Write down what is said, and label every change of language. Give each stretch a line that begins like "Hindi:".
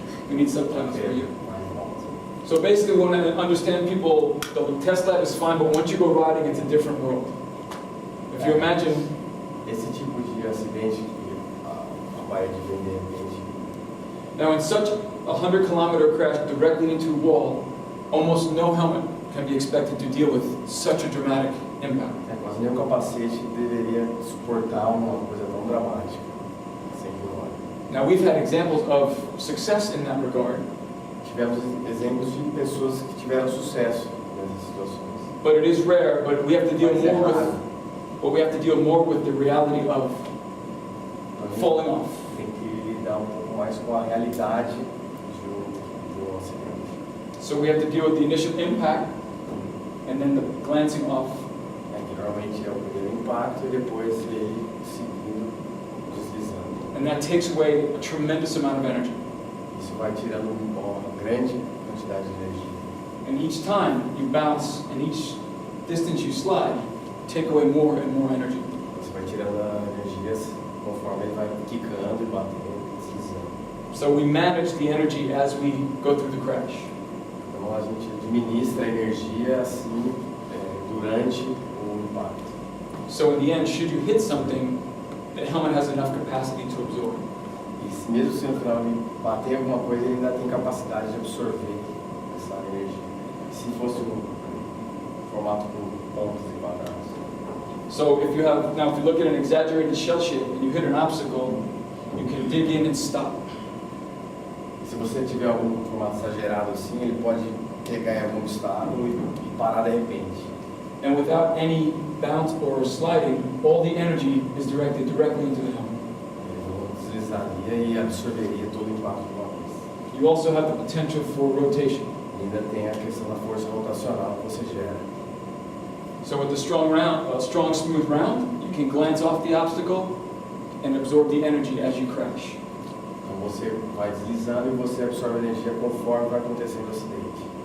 English: We need subtitles for you. So basically, we want to understand people, the test lab is fine, but once you go riding, it's a different world. If you imagine,
Portuguese: Esse tipo de acidente que a Bahia de vender repente.
English: now in such a 100-kilometer crash directly into a wall, almost no helmet can be expected to deal with such a dramatic impact.
Portuguese: Mas nem o capacete deveria suportar uma coisa tão dramática, 100 por hora.
English: Now we've had examples of success in that regard,
Portuguese: Tivemos exemplos de pessoas que tiveram sucesso nessas situações.
English: but it is rare, but we have to deal
Portuguese: Mas é
English: more
Portuguese: raro.
English: with, But we have to deal more with the reality of falling off.
Portuguese: Tem que lidar um pouco mais com a realidade de um acidente.
English: So we have to deal with the initial impact and then the glancing off.
Portuguese: Que normalmente é o primeiro impacto e depois ele seguindo, deslizando.
English: And that takes away a tremendous amount of energy.
Portuguese: Isso vai tirando uma grande quantidade de energia.
English: And each time you bounce and each distance you slide, take away more and more energy.
Portuguese: Você vai tirando a energia conforme ele vai quicando e batendo e deslizando.
English: So we manage the energy as we go through the crash.
Portuguese: Então a gente administra a energia assim durante o impacto.
English: So in the end, should you hit something, the helmet has enough capacity to absorb.
Portuguese: E se mesmo se no final ele bater em alguma coisa, ele ainda tem capacidade de absorver essa energia. Se fosse um formato com pontos e quadrados.
English: So if you look at an exaggerated shell shape and you hit an obstacle, you can dig in and stop.
Portuguese: Se você tiver algum formato exagerado assim, ele pode pegar em algum obstáculo e parar de repente.
English: And without any bounce or sliding, all the energy is directed directly into the helmet.
Portuguese: Ele deslizaria e absorveria todo o impacto de uma vez.
English: You also have the potential for rotation.
Portuguese: E ainda tem a questão da força rotacional que você gera.
English: So with the strong smooth round, you can glance off the obstacle and absorb the energy as you crash.
Portuguese: Então você vai deslizando e você absorve a energia conforme vai acontecendo o acidente.